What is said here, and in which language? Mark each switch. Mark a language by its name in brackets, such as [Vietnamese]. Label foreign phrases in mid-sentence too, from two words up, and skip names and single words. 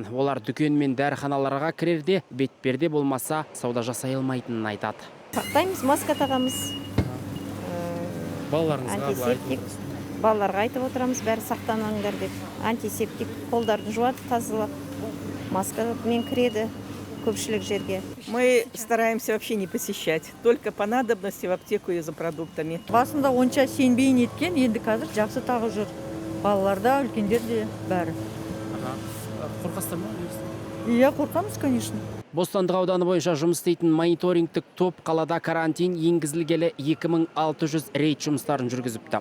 [Kazakh] Олар дүкен мен дәріханаларға кірерде бетперде болмаса сауда жасай алмайтынын айтады. Сақтаймыз, маска тағамыз. Антисептик. Балаларға айтып отырамыз, бәрі сақтаныңдар деп. Антисептик, қолдарды жуады, тазалап, маскамен кіреді көпшілік жерге. [Russian] Мы стараемся вообще не посещать, только по надобности в аптеку и за продуктами. [Kazakh] Басында онша сенбей неткен, енді қазір жақсы тағып жүр. Балаларда, үлкендерде бәрі. Қорқасыздар ма? Иә, қорқамыз, конечно. Бостандық ауданы бойынша жұмыс істейтін мониторингтік топ қалада карантин енгізілгелі 2600 рейд жұмыстарын жүргізіпті.